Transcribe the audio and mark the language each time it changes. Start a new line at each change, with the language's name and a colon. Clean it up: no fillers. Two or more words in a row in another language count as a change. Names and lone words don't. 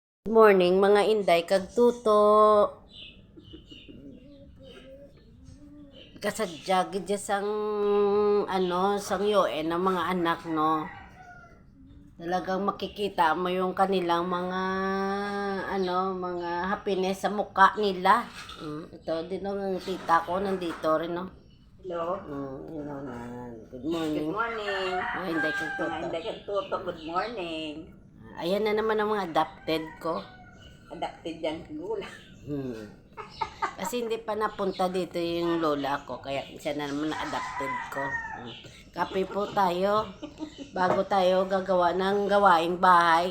Hiligaynon: Morning mga inday kag tuto. Kasadya gid sang sang yoen ng mga anak no.
Filipino: Talagang makikita mo yung kanilang mga mga happiness sa mukha nila. Ito din ang tita ko nandito rin no. Hello.
English: Good morning. Good morning.
Hiligaynon: Mga inday kag tuto. Mga Inday kag Tuto,
English: good morning.
Filipino: Ayan na naman ang mga adopted ko. Adapted yan siguro. Kasi hindi pa napunta dito yung lola ko, kaya siya na naman na-adopted ko. Kape po tayo, bago tayo gagawa ng gawaing bahay.